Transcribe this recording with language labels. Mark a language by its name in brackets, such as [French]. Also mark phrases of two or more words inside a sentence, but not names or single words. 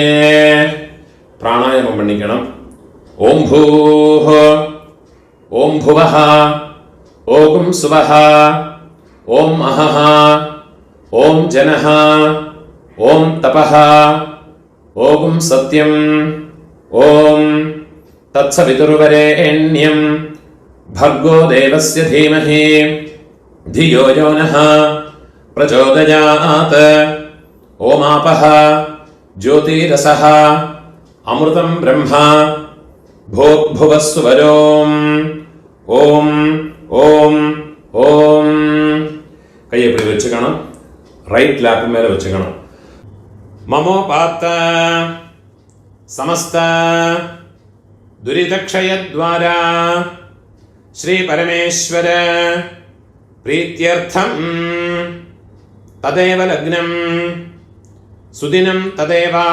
[Tamil] பிராணாயாமம் பண்ணிக்கணும். [Sanskrit] ओम् भूः, ओम् भुवः, ओम् सुवः, ओम् महः, ओम् जनः, ओम् तपः, ओम् सत्यम्, ओम् तत्सवितुर्वरेण्यम् भर्गो देवस्य धीमहि धियो यो नः प्रचोदयात्. ओमापः ज्योतिरसः अमृतं ब्रह्मा भूर्भुवः सुवरोम्. ओम् ओम् ओम्. [Tamil] கையை எப்படி வச்சுக்கணும்? [English] right lap [Tamil] மேல வச்சுக்கணும். [Sanskrit] ममोपात्त समस्त दुरितक्षयद्वारा श्री परमेश्वर प्रीत्यर्थं तदेव लग्नं सुदिनं तदेव